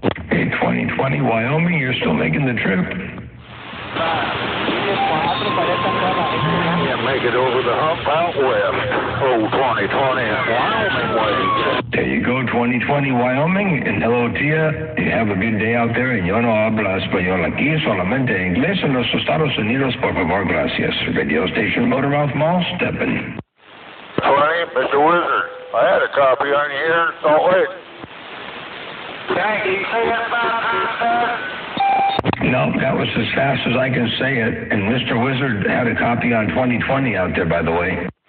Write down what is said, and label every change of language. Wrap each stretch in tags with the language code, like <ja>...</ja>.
<en>Hey, 2020 Wyoming, you're still making the trip? Yeah, make it over the hump out west. Oh, 2020 Wyoming way. There you go, 2020 Wyoming, and hello to you. You have a good day out there, and</en> <es>yo no hablo español aquí, solamente inglés en los Estados Unidos, por favor, gracias.</es> <en>Radio station Motormouth Mall, stepping. 20, Mr. Wizard. I had a copy on you here in Salt Lake. Thank you. Say that about No, that was as fast as I can say it, and Mr. Wizard had a copy on 2020 out there, by the way.</en>